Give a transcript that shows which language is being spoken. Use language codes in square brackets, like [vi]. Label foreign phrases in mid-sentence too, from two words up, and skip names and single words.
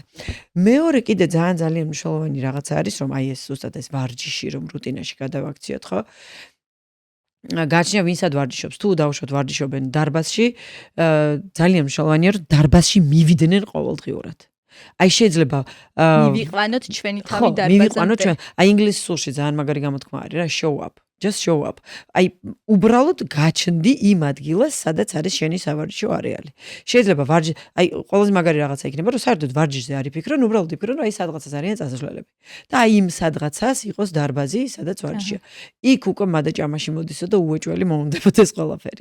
[ka] მეორე კიდე ძალიან მნიშვნელოვანი რაღაცა არის, რომ აი ეს ზუსტად ეს ვარჯიში რომ რუტინაში გადავაქციოთ, ხო? გაჩნია ვინსად ვარჯიშობს, თუ დავუშვათ ვარჯიშობენ დარბაზში, ძალიან მნიშვნელოვანია რომ დარბაზში მივიდნენ ყოველდღიურად. აი შეიძლება მივიყვანოთ ჩვენი თავი დარბაზამდე. მივიყვანოთ ჩვენ. აი ინგლისურში ძალიან მაგარი გამოთქმა არის რა, [en] show up. Just show up. [ka] აი უბრალოდ გაჩნდი იმ ადგილას, სადაც არის შენი სავარჯიშო არეალი. შეიძლება აი ყველაზე მაგარი რაღაცა იქნება, რომ საერთოდ ვარჯიშზე არ იფიქრონ, უბრალოდ იფიქრონ, რომ აი სადღაცას არიან წასასვლელები. და აი იმ სადღაცას იყოს დარბაზი, სადაც ვარჯიშია. იქ უკვე მადა ჭამაში მოდისო და უეჭველი მოუნდებოდეს ყველაფერი.